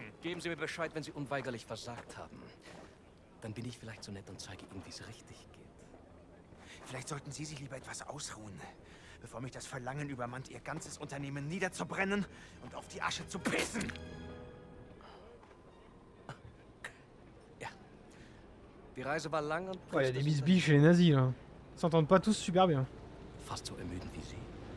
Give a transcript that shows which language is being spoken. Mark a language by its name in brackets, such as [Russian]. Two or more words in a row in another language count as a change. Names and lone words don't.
[German] Geben Sie mir Bescheid, wenn Sie unweigerlich versagt haben. Dann bin ich vielleicht so nett und zeige Ihnen, wie es richtig geht. Vielleicht sollten Sie sich lieber etwas ausruhen, bevor mich das Verlangen übermannt, Ihr ganzes Unternehmen niederzubrennen und auf die Asche zu pissen. Ja. Die Reise war lang und... [French] Ouais, y a des bisbilles chez les nazis là. Ils s'entendent pas tous super bien. [German] Fast so ermüdend wie Sie.